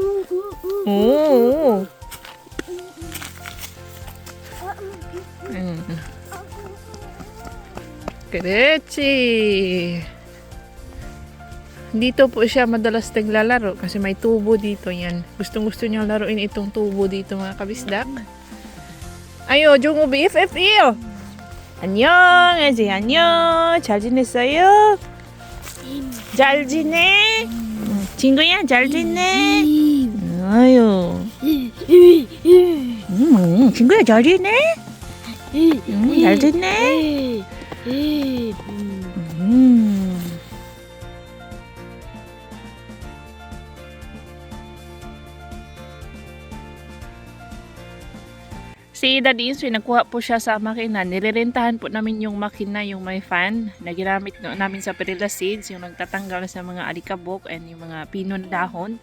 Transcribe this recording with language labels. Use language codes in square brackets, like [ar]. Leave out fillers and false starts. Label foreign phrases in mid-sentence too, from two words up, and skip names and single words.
[tl] Oo. Kretsi! Dito po siya madalas naglalaro kasi may tubo dito yan. Gustong-gusto niyang laruin itong tubo dito mga kabisdak. Ayo, [ko] 종우 BFF이요. 안녕하세요. 안녕. 잘 지냈어요? 잘 지내? 친구야, 잘 지내? 아유. 친구야, 잘 지내? 잘 지내? [tl] Si Daddy Insoy, nagkuha po siya sa makina. Nilirentahan po namin yung makina, yung may fan na ginamit namin sa [en] perilla seeds, [tl] yung nagtatanggal sa mga alikabok and yung mga pinon dahon.